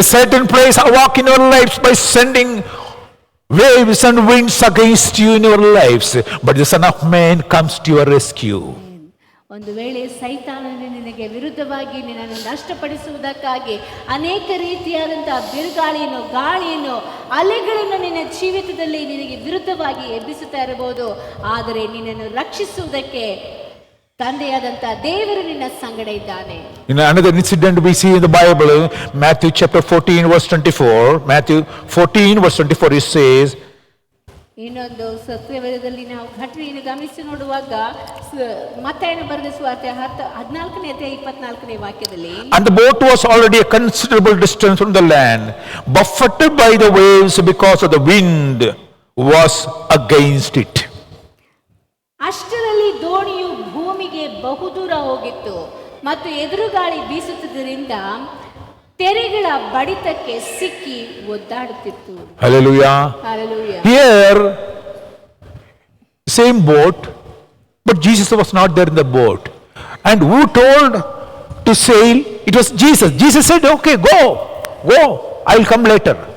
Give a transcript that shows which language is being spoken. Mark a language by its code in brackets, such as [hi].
[en] The Satan plays a walk in your lives by sending waves and winds against you in your lives, but the Son of Man comes to your rescue. [kn] ಒಂದು ವೇಳೆ ಸೈತಾನನು ನಿನಗೆ ವಿರುದ್ಧವಾಗಿ ನಿನ್ನನ್ನು ನಷ್ಟಪಡಿಸುವುದಕ್ಕಾಗಿ ಅನೇಕ ರೀತಿಯಾದಂತಹ ಬಿರುಗಾಳಿಯನ್ನು, ಗಾಳಿಯನ್ನು, ಅಲೆಗಳನ್ನು ನಿನ್ನ ಜೀವಿತದಲ್ಲಿ ನಿನಗೆ ವಿರುದ್ಧವಾಗಿ ಎಬ್ಬಿಸುತ್ತಾ ಇರಬಹುದು. ಆದರೆ ನಿನ್ನನ್ನು ರಕ್ಷಿಸುವುದಕ್ಕೆ ತಂದೆಯಾದಂಥ ದೇವರು ನಿನ್ನ ಸಂಗಡ ಇದ್ದಾನೆ. [en] In another incident we see in the Bible, Matthew chapter 14 verse 24, Matthew 14 verse 24, it says, [kn] ಇನ್ನೊಂದು ಸತ್ಯವೇದದಲ್ಲಿ ನಾವು ಘಟನೆಯನ್ನು ಗಮನಿಸಿ ನೋಡುವಾಗ ಮತ್ತಾಯನ ಬರೆದ ಸುವಾರ್ತೆ 14ನೇ ಅಧ್ಯಾಯ 24ನೇ ವಾಕ್ಯದಲ್ಲಿ, [en] and the boat was already a considerable distance from the land, buffeted by the waves because of the wind was against it. [kn] ಅಷ್ಟರಲ್ಲಿ ದೋಣಿಯು ಭೂಮಿಗೆ ಬಹುದೂರ ಹೋಗಿತ್ತು ಮತ್ತು ಎದುರುಗಾಳಿ ಬೀಸುತ್ತಿದ್ದರಿಂದ ತೆರೆಗಳ ಬಡಿತಕ್ಕೆ ಸಿಕ್ಕಿ ಒದ್ದಾಡುತ್ತಿತ್ತು. [en] Hallelujah. Hallelujah. Here, same boat, but Jesus was not there in the boat. And who told to sail? It was Jesus. Jesus said, okay, go, I will come later.